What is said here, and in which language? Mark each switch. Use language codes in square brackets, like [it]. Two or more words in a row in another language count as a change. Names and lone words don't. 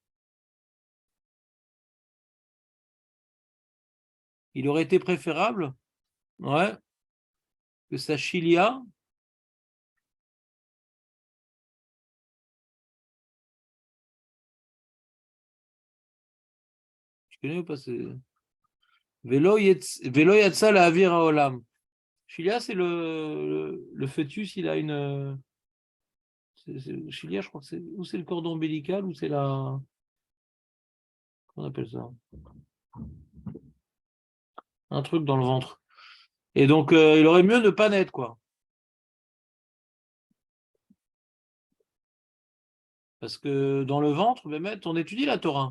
[fr] Il aurait été préférable, ouais, que sa chilia tu connais ou pas [he] ולא יצא לאויר העולם. [fr] Chilia, c'est le fœtus, il a une. Chilia, je crois que c'est. Ou c'est le cordon ombilical, ou c'est la. Comment on appelle ça? Un truc dans le ventre. Et donc, il aurait mieux ne pas naître, quoi. Parce que dans le ventre, on étudie la Torah.